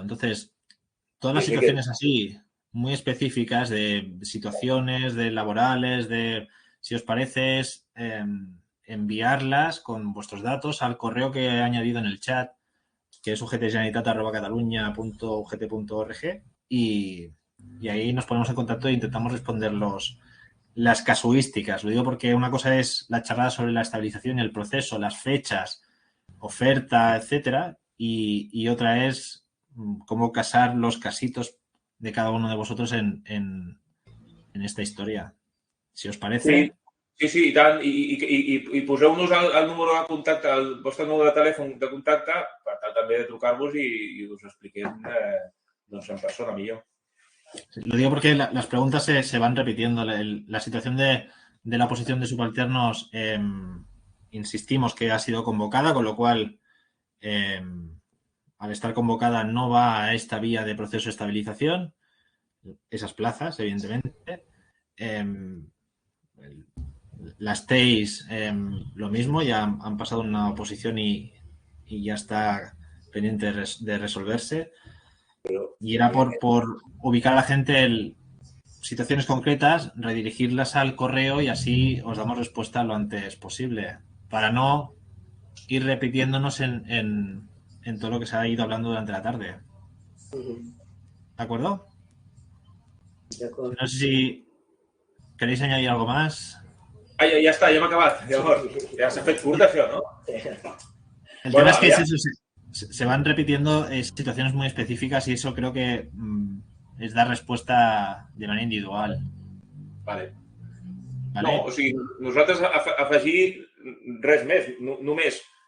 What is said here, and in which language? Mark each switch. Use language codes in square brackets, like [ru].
[es] Entonces, todas las situaciones así, muy específicas de situaciones, de laborales, si os parece, es enviarlas con vuestros datos al correo que he añadido en el chat, que es ugtgeneralitat@catalunya.ugt.org y ahí nos ponemos en contacto e intentamos responder las casuísticas. Lo digo porque una cosa es la charla sobre la estabilización y el proceso, las fechas, oferta, etcétera, y otra es cómo casar los casitos de cada uno de vosotros en esta historia. Si os parece... [ca] Sí, i tant. I poseu-nos el número de contacte, el vostre número de telèfon de contacte, per tal també de trucar-vos i us expliquem en persona millor. [es] Lo digo porque las preguntas se van repitiendo. La situación de la oposición de subalternos, insistimos que ha sido convocada, con lo cual, al estar convocada, no va a esta vía de proceso de estabilización. Esas plazas, evidentemente. Las TEIs, lo mismo, ya han pasado una oposición y ya está pendiente de resolverse. Y era por ubicar a la gente en situaciones concretas, redirigirlas al correo y así os damos respuesta lo antes posible, para no ir repitiéndonos en todo lo que se ha ido hablando durante la tarde. ¿De acuerdo? De acuerdo. No sé si queréis añadir algo más. [ca] Ja està, ja hem acabat. Llavors, ja s'ha fet curt, això, no? [es] El tema es que se van repitiendo situaciones muy específicas y eso creo que es dar respuesta de manera individual. Vale. [ca] No, o sigui, nosaltres afegir res més, només